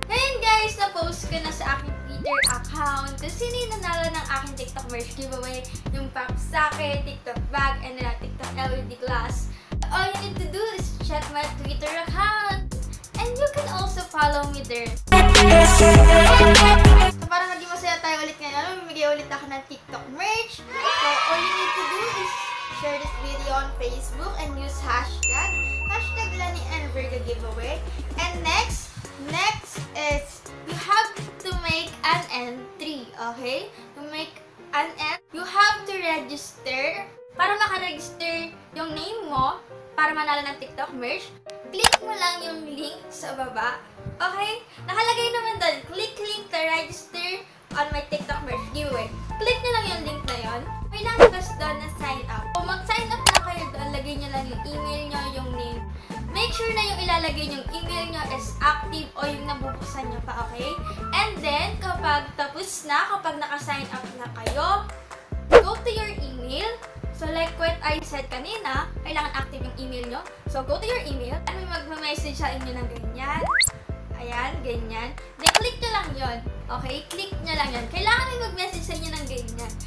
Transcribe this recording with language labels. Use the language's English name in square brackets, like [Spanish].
[Filipino] Ngayon guys, na-post ko na sa aking Twitter account kung sino yung nanalo ng aking TikTok merch giveaway. [English] Yung pop sake, TikTok bag, and then TikTok LED glass. All you need to do is check my Twitter account. And And you can also follow me there. [Filipino] So para maging masaya tayo ulit ngayon, mamimigay ulit ako ng TikTok merch. [English] So all you need to do is share this video on Facebook and use hashtag Lani and Virgo giveaway. And next is you have to make an entry, okay? To make an entry, you have to register. [Filipino] Para makaregister yung name mo, para manalo ng TikTok merch, click mo lang yung link sa baba. Okay? Nakalagay naman doon, [English] click link to register on my TikTok merch giveaway. [Filipino] Click nyo lang yung link na yon. May lalabas doon na sign up. Kung mag-sign up na kayo doon, lagay nyo lang yung email nyo, yung name. [English] Make sure [Filipino] na yung ilalagay yung email nyo is active o yung nabubuksan nyo pa, okay? And then, kapag tapos na, kapag naka-sign up na kayo, [English] go to your email. [Filipino] So, [English] like what I said [Filipino] kanina, kailangan active yung email nyo. [English] So, go to your email. [Filipino] At may magme-message sa inyo ng ganyan. Ayan, ganyan. Then, click nyo lang yon. Okay? Click nyo lang yon. Kailangan may mag-message sa inyo ng ganyan.